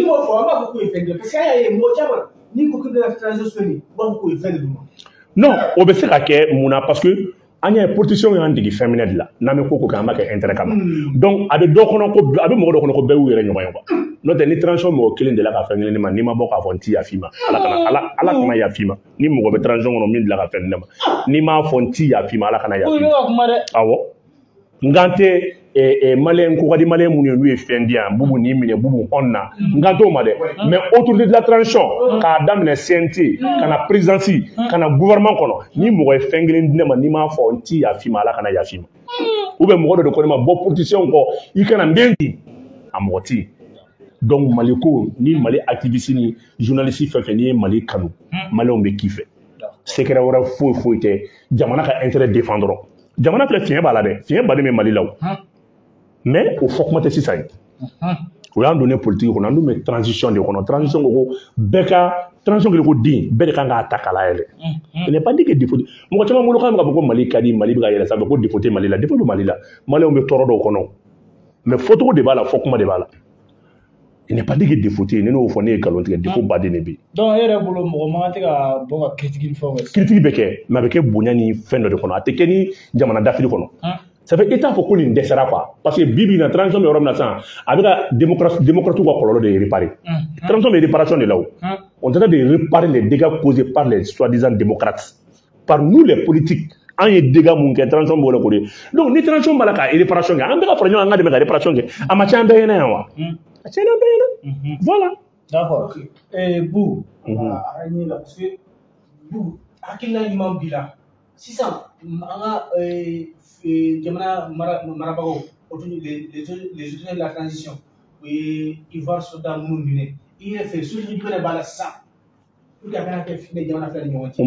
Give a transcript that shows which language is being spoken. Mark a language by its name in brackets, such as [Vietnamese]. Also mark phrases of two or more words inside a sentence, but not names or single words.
[Bambara] Ni m'o fɔ an b'a fɔ k'o ye fɛn dɔ [French] parce que [Bambara] an y'a ye mɔgɔ caman n'i ko k'i bɛ transition nin u b'a fɔ k'o ye fɛn de d'u ma. Non o bɛ se ka kɛ mun na [French] parce que [Bambara] an y'a ye politiciens y'an dege fɛn minɛ de la n'an bɛ ko kɛ an b'a kɛ intérêt kama donc a bɛ dɔ kɔnɔ ko a bɛ mɔgɔ dɔ kɔnɔ ko bɛɛ y'u yɛrɛ ɲɔgɔn ye quoi n'o tɛ ni transition mɔgɔ kelen de la ka fɛn kelen ma n'i ma bɔ k'a fɔ n t'i yafi ma Ala kana yafi ma ni mɔgɔ bɛ transition kɔnɔ min dilan ka fɛn ne ma n'i m'a fɔ n t'i yafi ma Ala kana yafi ma awɔ nkan tɛ Malien ko ka di Malien minnu ye n'u ye fɛn di yan bubu ni minɛ bubu hɔn na nkan t'o ma dɛ [French] mais autorité de la transition [Bambara] k'a daminɛ CNT ka na présidence ka na gouvernement kɔnɔ ni mɔgɔ ye fɛn kelen di ne ma n'i m'a fɔ n t'i yafi ma Ala kana yafi ma [French] ou bien [Bambara] mɔgɔ dɔ de ko ne ma bɔ politicien kɔ i kana n den di a mɔgɔ tɛ yen donc Mali ko ni Mali activiste ni journaliste fɛn fɛn n'i ye Mali kanu Maliens bɛ kiffer secret wɛrɛ foyi tɛ jamana ka [French] intérêt défendre [Bambara] dɔrɔn jamana filɛ fiɲɛ b'a la dɛ fiɲɛ baden bɛ Mali la o mais o fɔ kuma tɛ sisan ye o y'an [French] donné politique [Bambara] kɔnɔ an dun bɛ transition de kɔnɔ transition ko bɛɛ ka transition kɛlen ko den bɛɛ de kan k'a ta k'a layɛlɛ [French] il n'est pas dit que défaut [Bambara] mɔgɔ caman bolo kan bɛ ka fɔ ko Mali ka di Mali bɛ ka yɛlɛ sanfɛ ko défaut tɛ Mali la défaut bɛ Mali la Maliens bɛ tɔɔrɔ dɔw kɔnɔ mais fɔcogo de b'a la fɔ kuma de b'a la [French] il n'est pas dit que défaut [Bambara] tɛ yen ne n'o fɔ ne ye nkalon tigɛ défaut baden de bɛ yen. donc e yɛrɛ bolo mɔgɔ man kan tɛ ka bɔ ka critique ni fɛnw kɛ. critique bɛ kɛ mais a bɛ kɛ bonya ni fɛn dɔ de kɔnɔ a tɛ kɛ ni jamana dafili kɔnɔ. [French] ça fait [Bambara] e t'a fɔ ko nin dɛsɛra quoi [French] parce que [Bambara] bi na transition bɛ yɔrɔ min na sisan a bɛ ka démocratie ka kɔlɔlɔ [French] de réparer [Bambara] transition bɛ [French] réparation de la [Bambara] o on tɛ [French] de réparer les dégâts causés par les soi-disant démocrates par nous les politiques [Bambara] an ye dégâts mun kɛ transition b'o la ko de donc ni transition b'a la ka réparation kɛ an bɛ ka fara ɲɔgɔn kan an ka dɛmɛ ka réparation kɛ a ma ca an bɛɛ ɲɛna yan wa a tiɲɛna an bɛɛ ɲɛna voilà. [French] d'accord Bu [Bambara] an ye la [French] parce que [Bambara] Bu hakilina ɲuman b'i la sisan an ka jamana marabagaw [French] les autorités de la transition [Bambara] o ye Ivoire Soudan minnu minɛ i yɛrɛ fɛ solution jumɛn de b'a la sisan [French] pour que [Bambara] a kana kɛ fitnɛ jamana fila ni ɲɔgɔn cɛ.